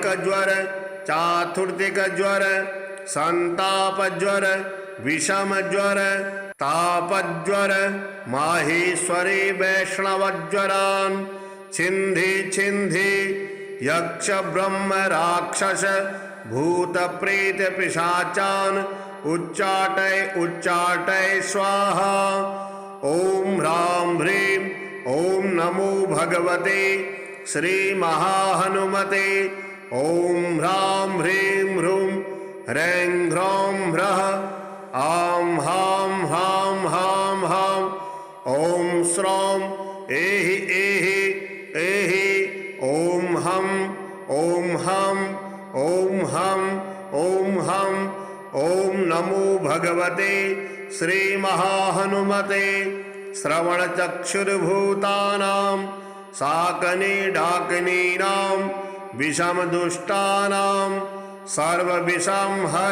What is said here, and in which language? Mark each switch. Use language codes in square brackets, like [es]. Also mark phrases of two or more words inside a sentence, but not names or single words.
[sa] ज्वर चातुर्थिक ज्वर संताप ज्वर विषम ज्वर तापज्वर माहेश्वरी वैष्णवज्वरान् छिन्धि छिन्धि यक्ष ब्रह्म राक्षस भूत प्रेत पिशाचान् उच्चाटय उच्चाटय स्वाहा। ओम ह्रां ह्रीं ओम नमो भगवते श्री महाहनुमते ओम ह्रां ह्रीं ह्रूं ह्रैं ह्रौं ह्रः आं हां हां हां हां ओम श्रौं एहि एहि एहि ओम हं ओम हं ओम हं ओम हं ओम नमो भगवते श्री महाहनुमते श्रवणचक्षुर्भूतानां साकने डाकनीनां विषमदुष्टानां सर्वविषं हर